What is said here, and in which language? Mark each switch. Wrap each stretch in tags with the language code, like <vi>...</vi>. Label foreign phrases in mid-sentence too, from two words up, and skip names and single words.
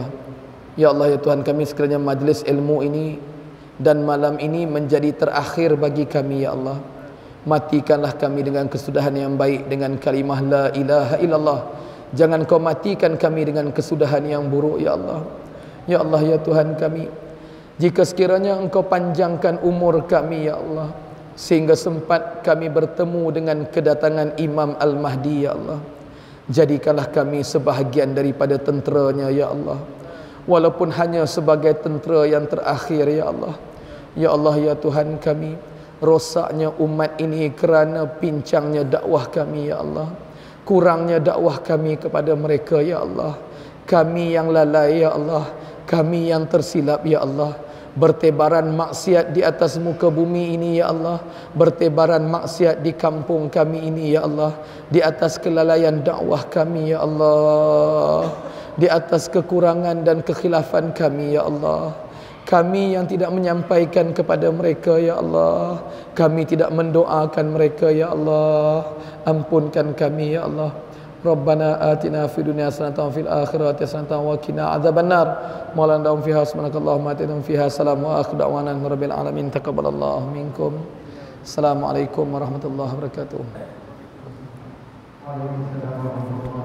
<ms>Ya Allah, ya Tuhan kami, sekiranya majlis ilmu ini dan malam ini menjadi terakhir bagi kami ya Allah, matikanlah kami dengan kesudahan yang baik dengan kalimah</ms> <ar>لا إله إلا الله.</ar> <ms>Jangan Kau matikan kami dengan kesudahan yang buruk ya Allah. Ya Allah, ya Tuhan kami, jika sekiranya Engkau panjangkan umur kami ya Allah, sehingga sempat kami bertemu dengan kedatangan Imam Al-Mahdi ya Allah, jadikanlah kami sebahagian daripada tenteranya ya Allah, walaupun hanya sebagai tentera yang terakhir ya Allah. Ya Allah, ya Tuhan kami, rosaknya umat ini kerana pincangnya dakwah kami ya Allah, kurangnya dakwah kami kepada mereka ya Allah. Kami yang lalai ya Allah, kami yang tersilap ya Allah. Bertebaran maksiat di atas muka bumi ini ya Allah, bertebaran maksiat di kampung kami ini ya Allah, di atas kelalaian dakwah kami ya Allah, di atas kekurangan dan kekhilafan kami ya Allah. Kami yang tidak menyampaikan kepada mereka ya Allah, kami tidak mendoakan mereka ya Allah, ampunkan kami ya Allah.</ms> <ar>ربنا آتنا في الدنيا حسنة وفي الآخرة حسنة وقنا عذاب النار. مولانا دعوم فيها سبحانك اللهم آتنا فيها سلام وآخر دعوانا رب العالمين. تقبل الله منكم. السلام عليكم ورحمة الله وبركاته.</ar>